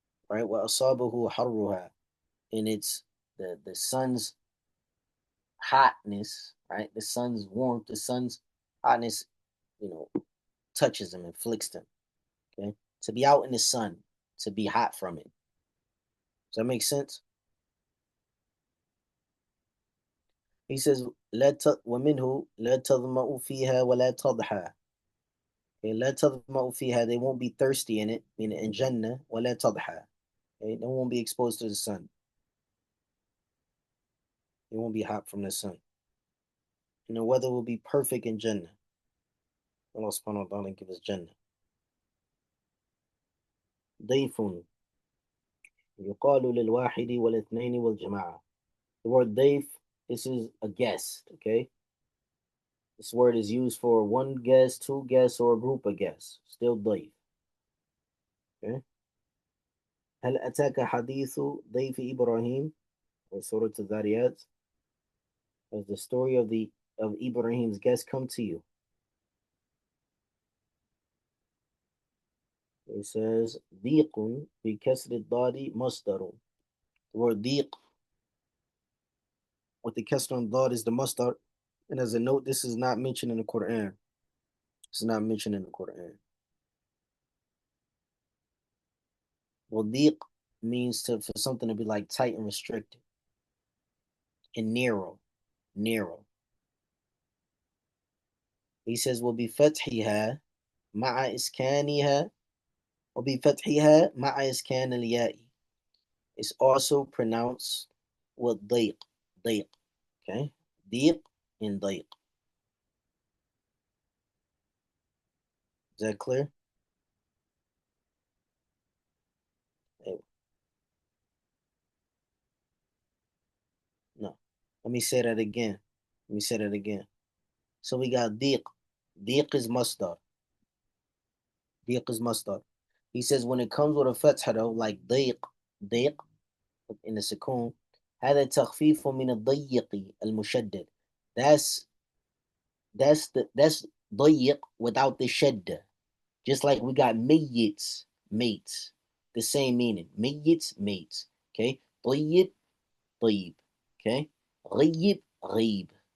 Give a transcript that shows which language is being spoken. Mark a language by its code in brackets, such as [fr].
[en] Right, [ar] وأصابه حرها, [en] and it's the sun's hotness, right? The sun's warmth, the sun's hotness, you know, touches him, inflicts him. Okay, to be out in the sun, to be hot from it. Does that make sense? He says, [ar] ومنه لا تظمأ فيها ولا تضحى. [en] Okay, [ar] لا تظمأ فيها, [en] they won't be thirsty in it, meaning in Jannah, [ar] ولا تضحى. [en] Okay, they won't be exposed to the sun. They won't be hot from the sun. And the weather will be perfect in Jannah. Allah subhanahu wa ta'ala give us Jannah. [ar] ضيف يقال للواحد والاثنين والجماعة. [en] The word ضيف, this is a guest, okay? This word is used for one guest, two guests, or a group of guests. Still ضيف. Okay? [ar] هل أتاك حديث ضيف إبراهيم? [en] Or Surah Al-Dhariyat. Has the story of Ibrahim's guest come to you? It says [ar] ضيق بكسر الضاد مصدر. [en] The word ضيق with the kasr on dad is the masdar. And as a note, this is not mentioned in the Quran. It's not mentioned in the Quran. Well, ضيق means for something to be like tight and restricted and narrow. Narrow. He says [ar] وبفتحها مع إسكانها وبفتحها مع إسكان الياء. [en] It's also pronounced with ضيق. ضيق. Okay? ضيق and ضيق. Is that clear? No. Let me say that again. Let me say that again. So we got ضيق. ضيق is masdar. ضيق is masdar. He says when it comes with a fatha though, like ضيق, ضيق in the سكون, [ar] هذا تخفيف من الضيق المشدد. [en] That's that's ضيق without the shadda. Just like we got mates, mates, the same meaning. Mates, mates. Okay, طيب, طيب. Okay, غيب, غيب.